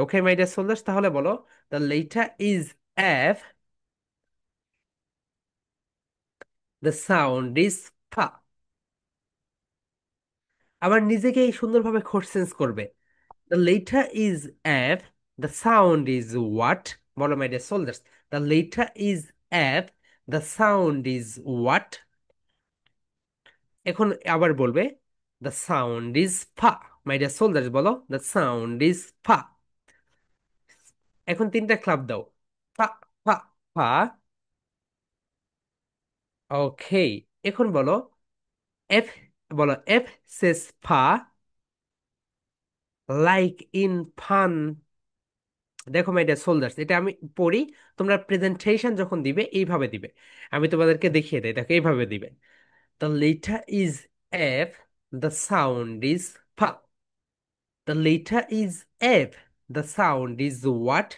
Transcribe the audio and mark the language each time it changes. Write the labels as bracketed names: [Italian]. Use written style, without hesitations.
[English] okay my dear soldiers, [Bangla] তাহলে বলো [English] The letter is F, the sound is fa. [Bangla] আবার নিজেকে এই সুন্দরভাবে কোশ্চেন্স করবে। [English] The letter is F. The sound is what? বলো my dear soldiers. The letter is F. The sound is what? [Bangla] এখন আবার বলবে [English] the sound is fa. My dear soldiers বলো the sound is fa. [Bangla] এখন তিনটা club দাও, ফা, ফা, ফা। ওকে, এখন বলো [English] F, বলো F says fa like in fun। [Bangla] দেখো [English] my dear soldiers, [Bangla] এটা আমি পড়ি, তোমরা প্রেজেন্টেশন যখন দিবে এইভাবে দিবে। আমি তোমাদেরকে দেখিয়ে দেই, দেখো এইভাবে দিবে। [English] The letter is F, the sound is fa. The letter is F, the sound is what.